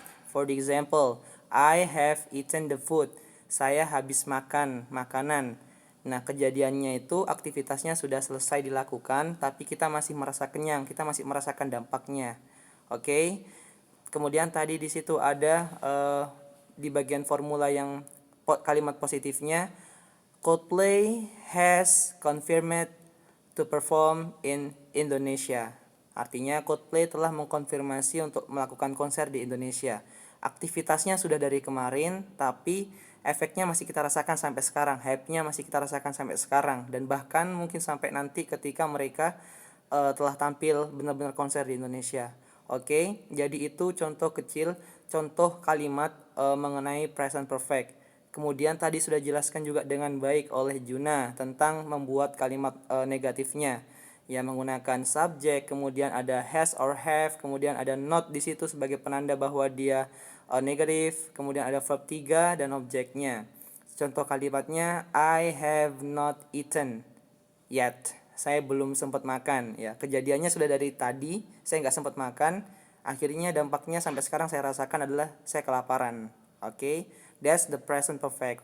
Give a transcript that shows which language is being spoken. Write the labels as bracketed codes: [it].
[en] For example, I have eaten the food. [id] Saya habis makan makanan. Nah, kejadiannya itu aktivitasnya sudah selesai dilakukan, tapi kita masih merasa kenyang, kita masih merasakan dampaknya. Oke. Kemudian tadi di situ ada di bagian formula yang kalimat positifnya, [en] Coldplay has confirmed to perform in Indonesia. [id] Artinya Coldplay telah mengkonfirmasi untuk melakukan konser di Indonesia. Aktivitasnya sudah dari kemarin, tapi efeknya masih kita rasakan sampai sekarang, hype-nya masih kita rasakan sampai sekarang, dan bahkan mungkin sampai nanti ketika mereka telah tampil benar-benar konser di Indonesia. Oke, jadi itu contoh kecil, contoh kalimat mengenai present perfect. Kemudian tadi sudah jelaskan juga dengan baik oleh Juna tentang membuat kalimat negatifnya. Ya, menggunakan subjek, kemudian ada has or have, kemudian ada not di situ sebagai penanda bahwa dia negatif, kemudian ada verb 3 dan objeknya. Contoh kalimatnya, [en] I have not eaten yet. [id] Saya belum sempat makan. Ya, kejadiannya sudah dari tadi, saya nggak sempat makan. Akhirnya dampaknya sampai sekarang saya rasakan adalah saya kelaparan. [en] Oke, that's the present perfect.